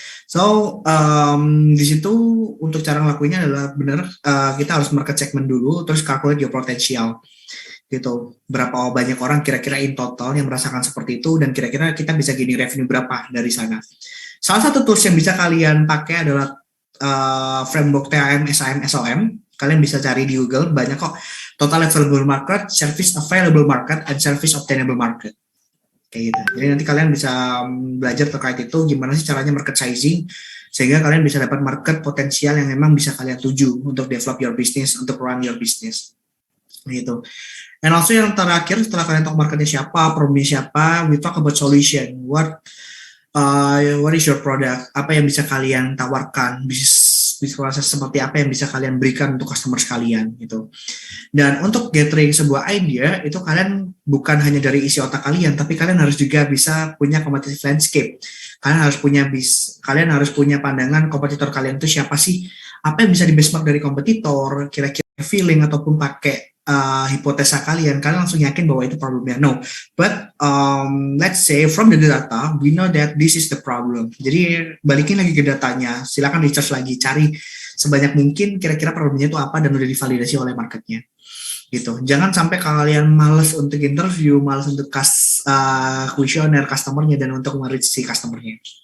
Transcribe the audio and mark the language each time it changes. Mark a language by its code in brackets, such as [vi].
[id] So, di situ untuk cara ngelakuinnya adalah benar, kita harus market segment dulu, terus calculate your potential gitu. Berapa banyak orang kira-kira in total yang merasakan seperti itu, dan kira-kira kita bisa gini revenue berapa dari sana. Salah satu tools yang bisa kalian pakai adalah framework TAM, SAM, SOM. Kalian bisa cari di Google, banyak kok. [en] Total available market, service available market, and service obtainable market. [id] Kayak gitu. Jadi nanti kalian bisa belajar terkait itu, gimana sih caranya market sizing, sehingga kalian bisa dapat market potensial yang memang bisa kalian tuju untuk develop your business, untuk run your business. Gitu. And also yang terakhir, setelah kalian tahu marketnya siapa, problemnya siapa, we talk about solution. [en] What is your product? [id] Apa yang bisa kalian tawarkan? Bisnis proses seperti apa yang bisa kalian berikan untuk customer kalian gitu. Dan untuk gathering sebuah idea itu kalian bukan hanya dari isi otak kalian, tapi kalian harus juga bisa punya competitive landscape. Kalian harus punya pandangan kompetitor kalian itu siapa sih? Apa yang bisa di benchmark dari kompetitor? Kira-kira feeling ataupun pakai hipotesa kalian langsung yakin bahwa itu problemnya. [en] No, but let's say from the data, we know that this is the problem. [id] Jadi balikin lagi ke datanya, silakan research lagi, cari sebanyak mungkin kira-kira problemnya itu apa dan udah divalidasi oleh marketnya. Gitu. Jangan sampai kalian males untuk interview, males untuk kuesioner customernya dan untuk mereach si customernya.